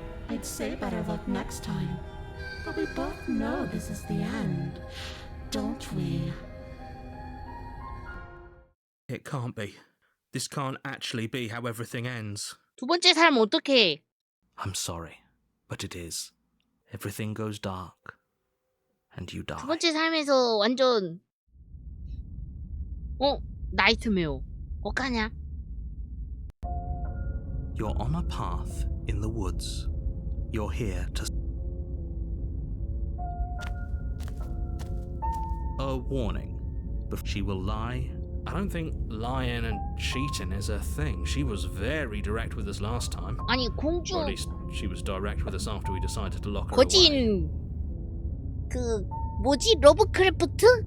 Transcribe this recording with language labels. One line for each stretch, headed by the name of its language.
English: I'd say better luck next time. But we both know this is the end, don't we? It can't be. This can't actually be how everything ends.
Korean: 두 번째 사람 어떡해?
English: I'm sorry, but it is. Everything goes dark, and you die.
Korean: 두 번째 삶에서 완전 나이트메어 어떡하냐?
English: You're on a path in the woods. You're here to... A warning. But she will lie I don't think lying and cheating is a thing. She was very direct with us last time.
Korean: 아니 공주
English: Or at least she was direct with us after we decided to lock her away.
Korean: 거진 그 뭐지 러브크래프트?